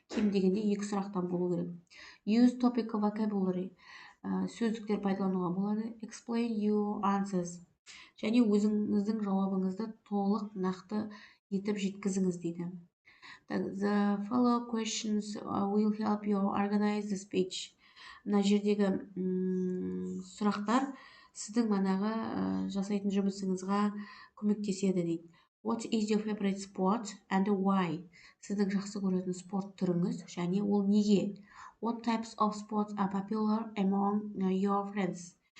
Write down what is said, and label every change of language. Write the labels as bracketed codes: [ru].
[kk] Кем дегенде 2 сұрақтан болу керек. [en] Use topic vocabulary. [kk] Сөздіктер пайдалануға болады. [en] Explain your answers. [kk] Және өзіңіздің жауабыңызды толық нақты етіп жеткізіңіз дейді. [en] The follow questions will help you organize the speech. [kk] Мына жердегі сұрақтар сіздің манағы жасайтын жұмысыңызға көмектеседі дейді. [en] What is your favorite sport and why? [kk] Сіздің жақсы көретін спорт түріңіз және ол неге? [en] What types of sports are popular among your friends?